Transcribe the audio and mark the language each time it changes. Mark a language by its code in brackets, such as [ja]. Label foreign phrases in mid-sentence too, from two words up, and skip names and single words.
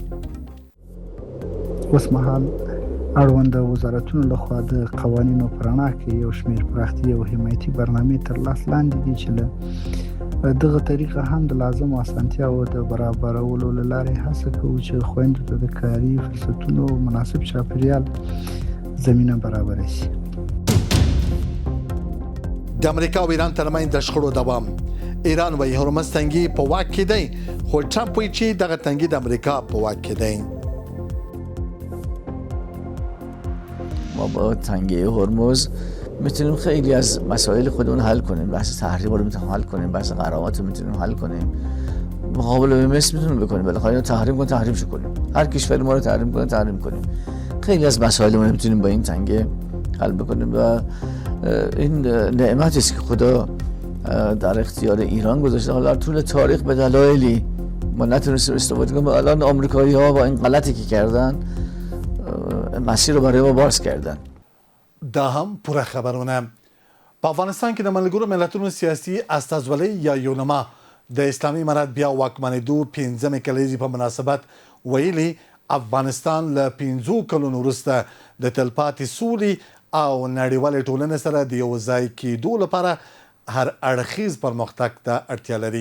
[ps] اوسمهال اړوند وزارتونو لخوا د قوانینو په رڼا کې یو شمېر پراختیا او حمایتي برنامې تر لاس لاندې دي چې له دغه طریقه هم د لازمو اسانتیاوو د برابرولو له لارې هڅه کوو چې خویندو ته د کاري فرصتونو مناسب چاپیریال زمینه برابره شي. د امریکا او ایران ترمنځ د شخړو دوام. ایران وايي هرمز تنګي په واک کې دی خو ټرمپ وايي چې دغه تنګي د امریکا په واک کې دی. [fa] ما با تنگی هرمز میتونیم خیلی از مسائل خودمون حل کنیم. بحث تحریم رو میتونیم حل کنیم، بحث غرامات رو میتونیم حل کنیم، مقابله به مصر میتونیم بکنیم، بالاخره اینو تحریم کنیم، تحریمش کنیم، هر کشوری ما رو تحریم کنه تحریم کنیم. خیلی از مسائل ما میتونیم با این تنگه حل بکنیم و این نعمتی است که خدا در اختیار ایران گذاشته. حالا در طول تاریخ به دلایلی ما نتونستیم استفاده کنیم. الان آمریکایی‌ها با این غلطی که کردن مسیر رو برای ما باز کردن. [ps] دا هم پوره خبرونه. په افغانستان کې د ملګرو ملتونو سیاسي استازولۍ یا یونما د اسلامي امارت بیا واکمنېدو 15مې کلیزې په مناسبت ویلي افغانستان له 5 کلونو وروسته د تلپاتې سولې او نړیوالې ټولنې سره د یو ځای کېدو لپاره هر اړخیز پرمختګ ته اړتیا لري.